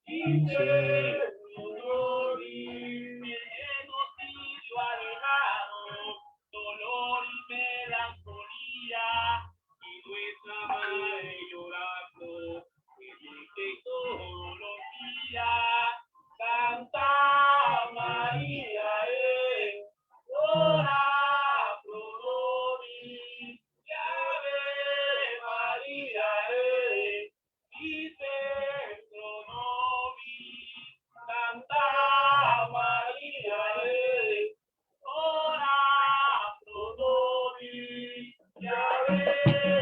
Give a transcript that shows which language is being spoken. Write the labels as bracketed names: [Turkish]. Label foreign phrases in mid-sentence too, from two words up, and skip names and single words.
[Spanish] genocidio alejado, dolor y melancolía, y nuestra madre llorando, que todos los días Santa María [Latin] ora pro nobis, Ave María dice pro nobis, Santa María ora pro nobis, Ave